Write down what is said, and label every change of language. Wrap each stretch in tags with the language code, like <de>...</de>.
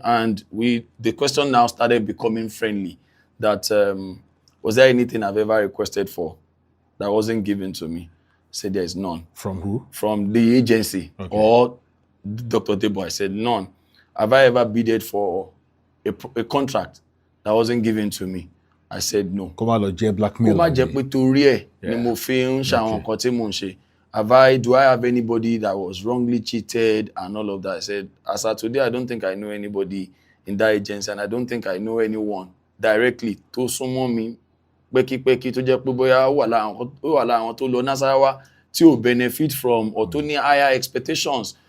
<en>And the question now started becoming friendly. That was there anything I've ever requested for that wasn't given to me? Said there is none. From who? From the agency or Dr. Debo. I said none. Have I ever bidded for a contract that wasn't given to me? I said no.</en> <yo>Kó má lọ jẹ́ blackmail. Kó má jẹ́ pé torí ẹ̀ ni mo fi ń ṣe àwọn nǹkan tí mo ń ṣe.</yo> <en>Do I have anybody that was wrongly cheated and all of that? I said, as of today, I don't think I know anybody in that agency, and I don't think I know anyone directly</en> <yo>tó súnmọ́ mi pẹ́kípẹ́kí tó jẹ́ pé bóyá ó wà lára àwọn tó lọ Nasarawa tí ò</yo> <en>benefit from or</en> <yo>tó ní</yo> <en>higher expectations.</en>